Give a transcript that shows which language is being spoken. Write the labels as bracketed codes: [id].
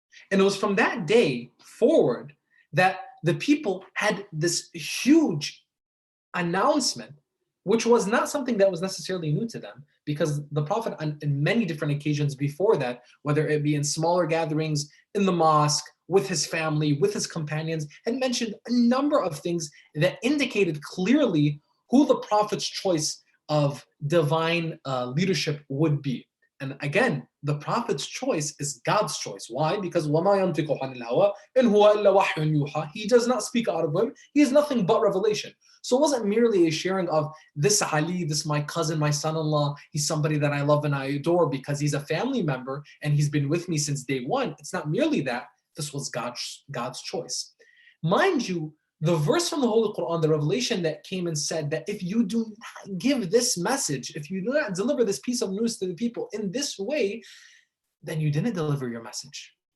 [en] And it was from that day forward that the people had this huge announcement, which was not something that was necessarily new to them, because the Prophet on many different occasions before that, whether it be in smaller gatherings, in the mosque, with his family, with his companions, had mentioned a number of things that indicated clearly who the Prophet's choice of divine leadership would be. And again, the Prophet's choice is God's choice. Why? Because [ar] وَمَا يَنْطِقُ عَنِ الْهَوَىٰ إِنْ هُوَ إِلَّا وَحْيٌ يُوحَىٰ. [en] He does not speak out of him. He is nothing but revelation. So it wasn't merely a sharing of this Ali, this my cousin, my son-in-law, he's somebody that I love and I adore because he's a family member and he's been with me since day one. It's not merely that. This was God's choice. Mind you, the verse from the Holy Quran, the revelation that came and said that if you do not give this message, if you do not deliver this piece of news to the people in this way, then you didn't deliver your message.